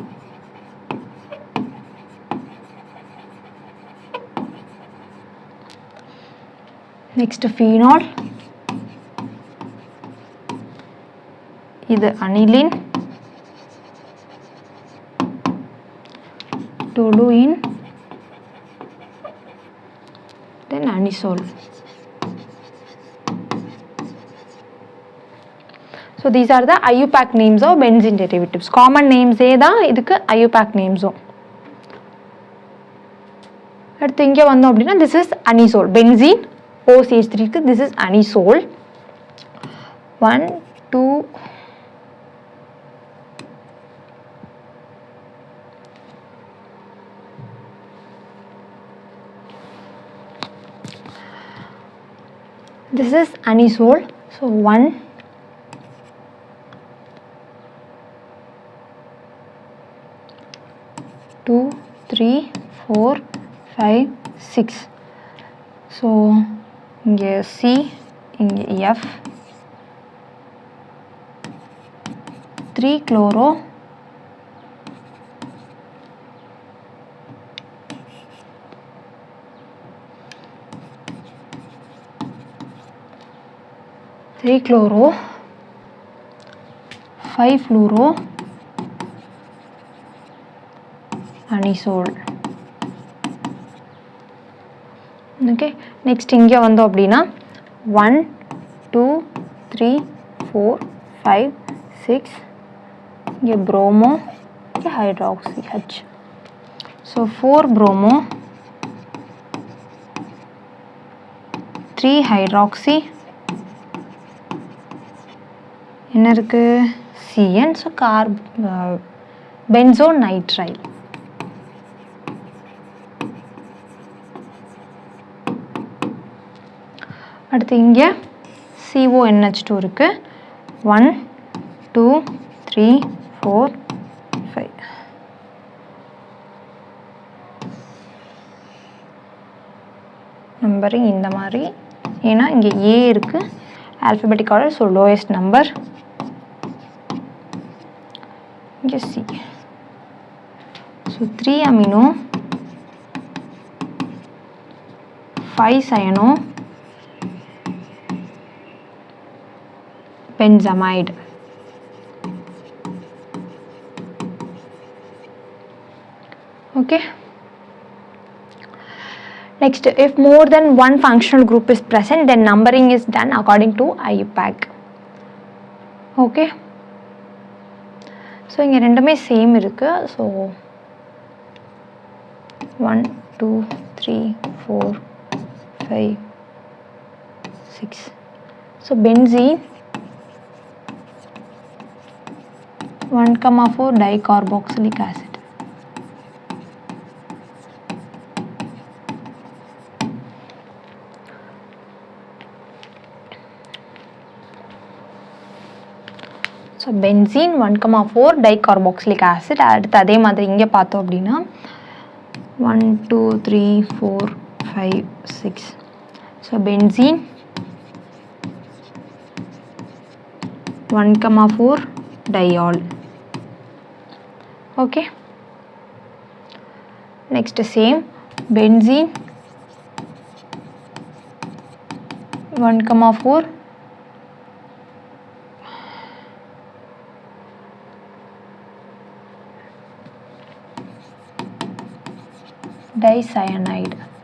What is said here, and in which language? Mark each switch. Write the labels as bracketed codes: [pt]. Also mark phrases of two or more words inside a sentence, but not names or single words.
[en] next phenol, இது aniline, toluene, then anisole. So these are the IUPAC names of benzene derivatives. Common names [ta] ஏ தான் இதுக்கு [en] IUPAC names. [ta] அடுத்து இங்க வந்தோம் அப்படின்னா [en] this is anisole, benzene OCH3 க்கு this is anisole. 1 2 this is anisole. So 1 2 3 4 5 6. So இங்க C, இங்க F, 3 chloro, three chloro, 5 fluoro, anisole. Okay, next [ta] இங்க வந்தோம் அப்படின்னா 1 2 3 4 5 6, இங்க bromo, இங்க hydroxy H. [en] So 4 bromo, 3 hydroxy, [ta] என்ன இருக்கு CN, [en] so benzonitrile. [ta] அடுத்து இங்க CONH2 இருக்கு, 1 2 3 4 5. நம்பரிங் இந்த மாதிரி, ஏன்னா இங்க A இருக்கு [en] alphabetic order, so lowest number, [ta] இங்க C. [en] So 3 amino, 5 cyano, benzamide. Okay, next, if more than one functional group is present, then numbering is done according to IUPAC. Okay, so [ta] இங்க ரெண்டுமே சேம் இருக்கு. [en] So 1 2 3 4 5 6. So benzene 1,4 dicarboxylic acid. So benzene 1,4 dicarboxylic acid. [ta] அடுத்து அதே மாதிரி இங்கே பார்த்தோம் அப்படின்னா 1 2 3 4 5 6. [en] So benzene 1,4 diol. Okay. Next same benzene 1,4 dicyanide.